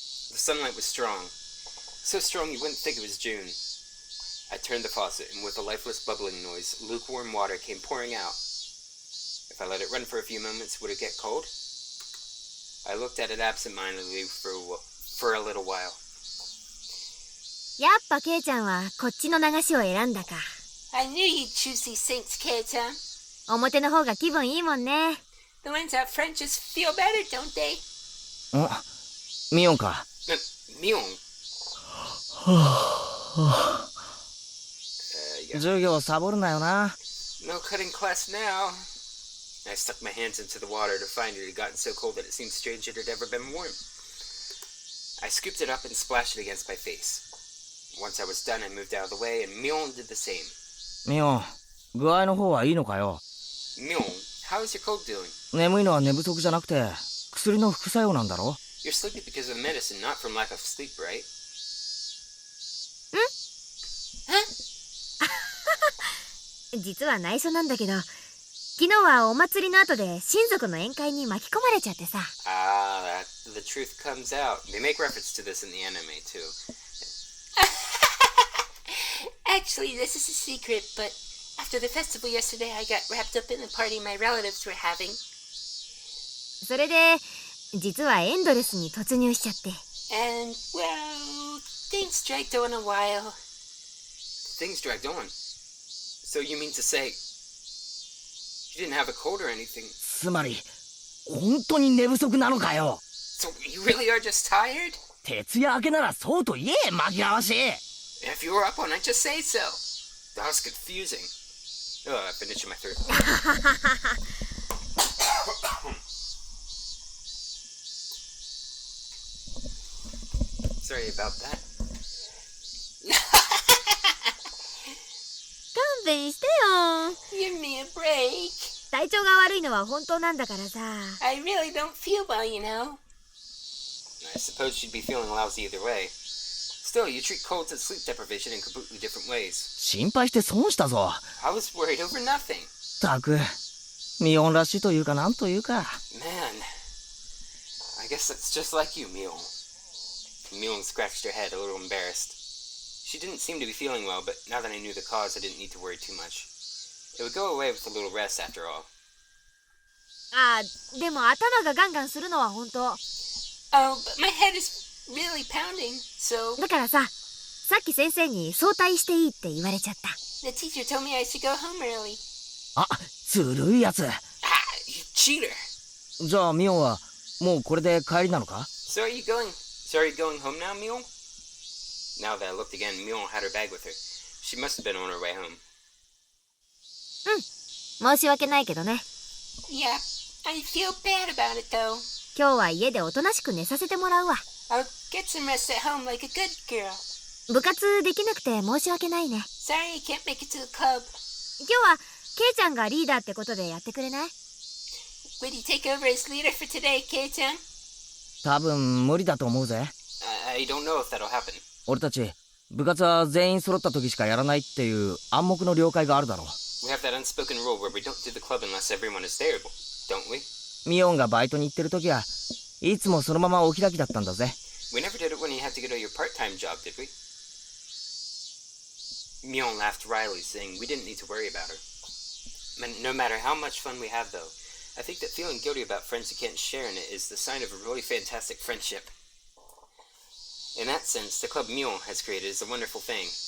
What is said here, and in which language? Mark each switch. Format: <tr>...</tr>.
<en>The sunlight was strong. So strong you wouldn't think it was June. I turned the faucet, and with a lifeless bubbling noise, lukewarm water came pouring out. If I let it run for a few moments, would it get cold? I looked at it absentmindedly for a little while.</en> <ja>やっぱケイちゃんはこっちの流しを選んだか。</ja> <en>I knew you'd choose these sinks, Kei-chan.</en> <ja>表の方が気分いいもんね。</ja> <en>The ones out front just feel better, don't they?</en> <ja>ミオンか。</ja> <en>Mion?</en> <ja>授業サボるなよな。</ja> <en>No cutting class now. I stuck my hands into the water to find it had gotten so cold that it seemed strange it had ever been warm. I scooped it up and splashed it against my face. Once I was done, I moved out of the way, and Mion did the same.</en> <ja>ミオン、具合の方はいいのかよ。</ja> <en>Mion, how is your cold doing?</en> <ja>眠いのは寝不足じゃなくて、薬の副作用なんだろ。</ja> <en>You're sleepy because of medicine, not from lack of sleep, right?</en> <ja>実は内緒なんだけど、昨日はお祭りの後で親族の宴会に巻き込まれちゃってさ。</ja> <en>Ah, the truth comes out. They make reference to this in the anime, too. Actually, this is a secret, but after the festival yesterday, I got wrapped up in the party my relatives were having.</en> <ja>それで、実はエンドレスに突入しちゃって。</ja> <en>And, well, things dragged on a while. Things dragged on. So you mean to say, you didn't have a cold or anything?</en> <ja>つまり、本当に寝不足なのかよ。</ja> <en>So you really are just tired?</en> <ja>徹夜明けならそうと言え、紛らわしい。</ja> <en>If you were up all night, just say so. That was confusing. Oh, I've been itching my throat. Sorry about that.</en> <ja>勘弁してよ。</ja> <en>Give me a break.</en> <ja>体調が悪いのは本当なんだからさ。</ja> <en>I really don't feel well, you know. I suppose she'd be feeling lousy either way. Still, you treat colds and sleep deprivation in completely different ways.</en> <ja>心配して損したぞ。</ja> <en>I was worried over nothing.</en> <ja>たく、ミオンらしいというかなんというか。</ja> <en>Man, I guess that's just like you, Mion. Mion scratched her head, a little embarrassed. She didn't seem to be feeling well, but now that I knew the cause, I didn't need to worry too much. It would go away with a little rest after all.</en> <ja>ああ、でも頭がガンガンするのは本当。</ja> <en>Oh, but my head is really pounding, so...</en> <ja>だからさ、さっき先生に早退していいって言われちゃった。</ja> <en>The teacher told me I should go home early.</en> <ja>あ、ずるいやつ。</ja> <en>Ah, you cheater!</en> <ja>じゃあミオンはもうこれで帰りなのか？</ja> <en>So are you going home now, Mion? Now that I looked again, Mion had her bag with her. She must have been on her way home.</en> <ja>申し訳ないけどね。</ja> <en>Yeah, I feel bad about it, though.</en> <ja>今日は家でおとなしく寝させてもらうわ。</ja> <en>I'll get some rest at home like a good girl.</en> <ja>部活できなくて申し訳ないね。</ja> <en>Sorry I can't make it to the club.</en> <ja>今日はケイちゃんがリーダーってことでやってくれない？</ja> <en>Would you take over as leader for today, Kei-chan?</en> <ja>多分無理だと思うぜ。</ja> <en>I don't know if that'll happen.</en> <ja>俺たち部活は全員揃った時しかやらないっていう暗黙の了解があるだろう。</ja> <en>We have that unspoken rule where we don't do the club unless everyone is there, don't we?</en> <ja>ミオンがバイトに行ってる時はいつもそのままお開きだったんだぜ。</ja> <en>We never did it when you had to go to your part-time job, did we? Mion laughed wryly, saying we didn't need to worry about her. No matter how much fun we have, though, I think that feeling guilty about friends who can't share in it is the sign of a really fantastic friendship. In that sense, the club Mion has created is a wonderful thing.</en>